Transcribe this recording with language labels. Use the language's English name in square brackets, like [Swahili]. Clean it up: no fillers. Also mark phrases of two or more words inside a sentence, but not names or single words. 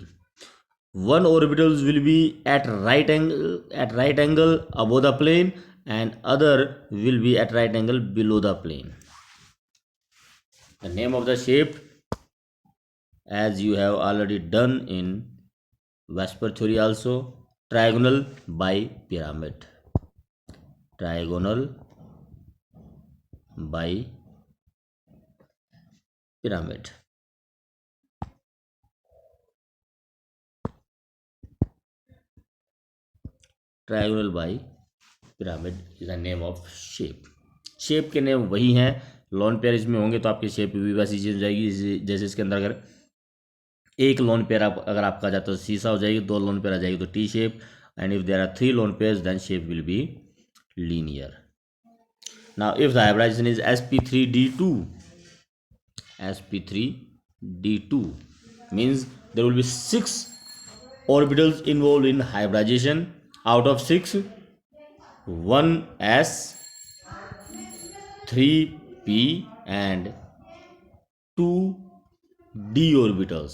[English] One orbitals will be at right angle above the plane, and other will be at right angle below the plane. The name of the shape, as you have already done in Vespers theory also, trigonal bipyramid. Trigonal bipyramid. Trigonal bipyramid is the name of shape. [Hindi] शेप के नेम वही हैं, [English] lone pair [Hindi] इसमें होंगे तो आपकी शेप भी वैसी चीज हो जाएगी. जैसे इसके अंदर अगर एक [English] lone pair [Hindi] अगर आपका जाता है तो सीसा हो जाएगी, दो [English] lone pair [Hindi] आ जाएगी तो [English] T shape, and if there are 3 lone pairs then shape will be linear. Now if the hybridization is sp3d2 means there will be 6 orbitals involved in hybridization. Out of 6, 1s, 3p and 2d orbitals.